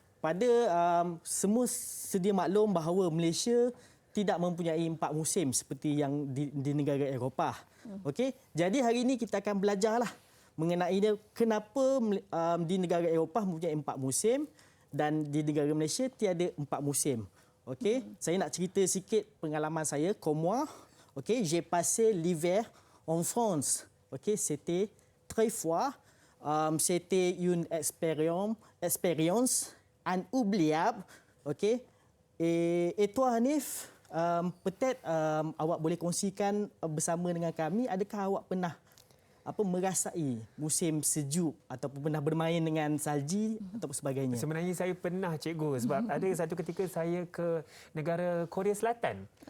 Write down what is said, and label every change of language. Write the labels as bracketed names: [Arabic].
[Malay] Pada semua sedia maklum bahawa Malaysia tidak mempunyai 4 musim seperti yang di negara Eropah. Okey. Jadi hari ini kita akan belajarlah mengenai dia kenapa di negara Eropah mempunyai 4 musim dan di negara Malaysia tiada 4 musim. Okey, saya nak cerita sikit pengalaman saya. [French] Comme moi, okey, j'ai passé l'hiver en France. Okey, c'était très froid. C'était une expérience inoubliable. Okey. Et toi Hanif, peut-être [Malay] awak boleh kongsikan bersama dengan kami, adakah awak pernah merasai musim sejuk ataupun pernah bermain dengan salji atau sebagainya? Sebenarnya saya pernah, cikgu, sebab ada satu ketika saya ke negara Korea Selatan.